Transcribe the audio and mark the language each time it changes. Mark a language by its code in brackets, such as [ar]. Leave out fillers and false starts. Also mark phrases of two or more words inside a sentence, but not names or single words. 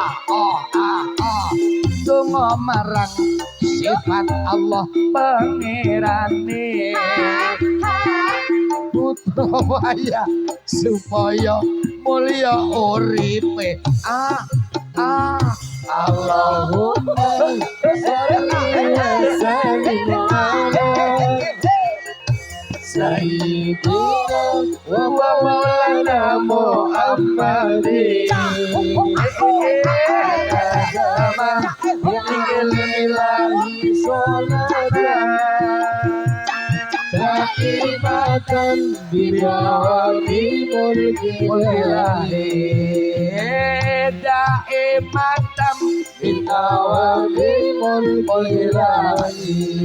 [jv] donga marang sifat Allah pangerane utawa supaya mulya uripe [ar] اللهم صل وسلم سيدنا ومولانا محمد إلهي صلاة دائمة بدوام ملك الله دائمة بدوام ملك الله